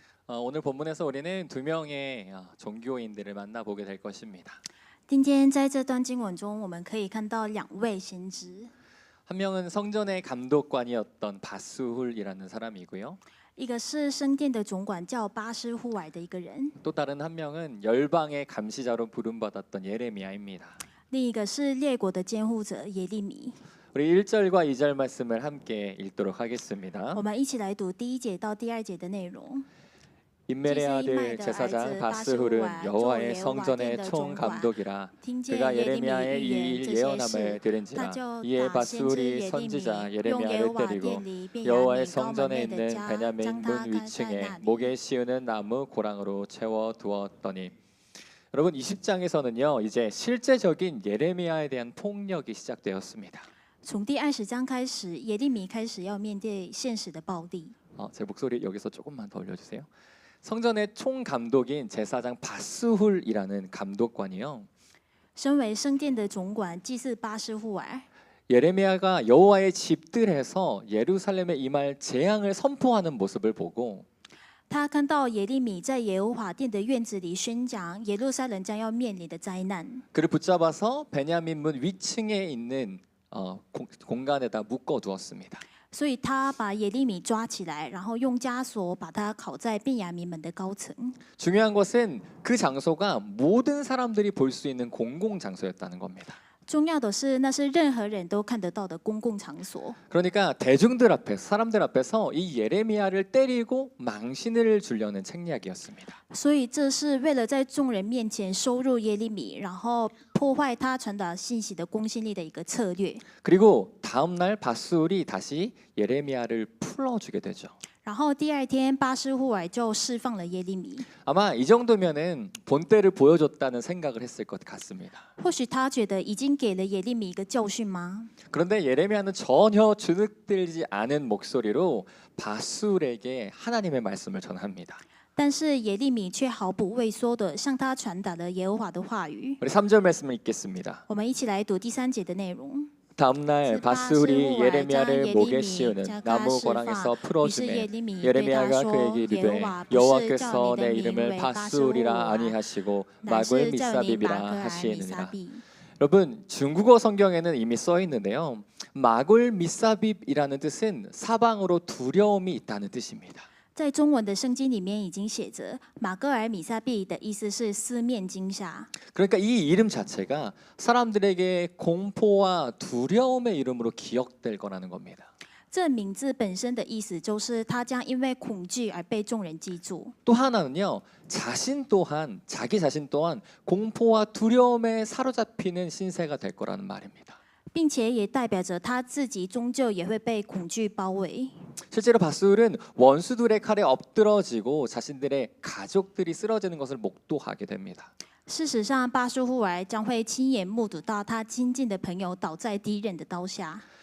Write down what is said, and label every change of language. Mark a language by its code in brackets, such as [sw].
[ko] 오늘 본문에서 우리는 두 명의 종교인들을 만나보게 될 것입니다. [zh] 今天在这段经文中，我们可以看到两位先知， [ko] 한 명은 성전의 감독관이었던 바스훌이라는 사람이고요. [zh] 一个是圣殿的总管叫巴斯户尔的一个人， [ko] 또 다른 한 명은 열방의 감시자로 부름받았던 예레미야입니다. [zh] 另一个是列国的监护者耶利米。 [ko] 우리 1절과 2절 말씀을 함께 읽도록 하겠습니다. [zh] 我们一起来读第一节到第二节的内容。 [ko] 임멜의 아들 제사장 바스훌은 여호와의 성전의 총감독이라. 그가 예레미야의 이 일 예언함을 들은지라. 이에 바스훌이 선지자 예레미야를 때리고 여호와의 성전에 있는 베냐민 문 위층에 목에 씌우는 나무 고랑으로 채워 두었더니. 여러분 20장에서는요 이제 실제적인 예레미야에 대한 폭력이 시작되었습니다. [zh] 从第20章开始，耶利米开始要面对现实的暴力。 [ko] 제 목소리 여기서 조금만 더 올려주세요. 성전의 총감독인 제사장 바스훌이라는 감독관이요. [zh] 身为圣殿的总管祭司巴斯户尔， [ko] 예레미야가 여호와의 집들에서 예루살렘에 임할 재앙을 선포하는 모습을 보고 [zh] 他看到耶利米在耶和华殿的院子里宣讲耶路撒冷将要面临的灾难， [ko] 그를 붙잡아서 베냐민 문 위층에 있는 공간에다 묶어 두었습니다. [zh] 所以他把耶利米抓起来，然后用枷锁把他铐在便雅悯门的高层。 [ko] 중요한 것은 그 장소가 모든 사람들이 볼 수 있는 공공 장소였다는 겁니다. [zh] 重要的是，那是任何人都看得到的公共场所。 [ko] 그러니까 대중들 앞에서 사람들 앞에서 이 예레미야를 때리고 망신을 주려는 책략이었습니다. [zh] 所以这是为了在众人面前收入耶利米，然后破坏他传达信息的公信力的一个策略。 [ko] 그리고 다음 날 바스울이 다시 예레미야를 풀어주게 되죠. [zh] 然后第二天，巴斯户尔就释放了耶利米。 [ko] 아마 이 정도면은 본때를 보여줬다는 생각을 했을 것 같습니다. [zh] 或许他觉得已经给了耶利米一个教训吗？ [ko] 그런데 예레미야는 전혀 주눅들지 않은 목소리로 바스울에게 하나님의 말씀을 전합니다. [zh] 但是耶利米却毫不畏缩地向他传达了耶和华的话语。 [ko] 우리 3절 말씀을 읽겠습니다. [zh] 我们一起来读第3节的内容。 [ko] 다음 날 바스울이 예레미야를 목에 씌우는 나무 고랑에서 풀어주매 예레미야가 그에게 이르되 여호와께서 내 이름을 바스울이라 아니하시고 마굴 미사빕이라 하시느니라. 여러분 중국어 성경에는 이미 써 있는데요. 마굴 미사빕이라는 뜻은 사방으로 두려움이 있다는 뜻입니다. [zh] 在中文的圣经里面已经写着马戈尔米撒毕的意思是四面惊吓。 [ko] 그러니까 이 이름 자체가 사람들에게 공포와 두려움의 이름으로 기억될 거라는 겁니다. [zh] 这名字本身的意思就是他将因为恐惧而被众人记住。 [ko] 또 하나는요. 자기 자신 또한 공포와 두려움에 사로잡히는 신세가 될 거라는 말입니다. [zh] 并且也代表着他自己终究也会被恐惧包围。 [ko] 실제로 바스울은 원수들의 칼에 엎드러지고 자신들의 가족들이 쓰러지는 것을 목도하게 됩니다. [zh] 事实上，巴斯户尔将会亲眼目睹到他亲近的朋友倒在敌人的刀下。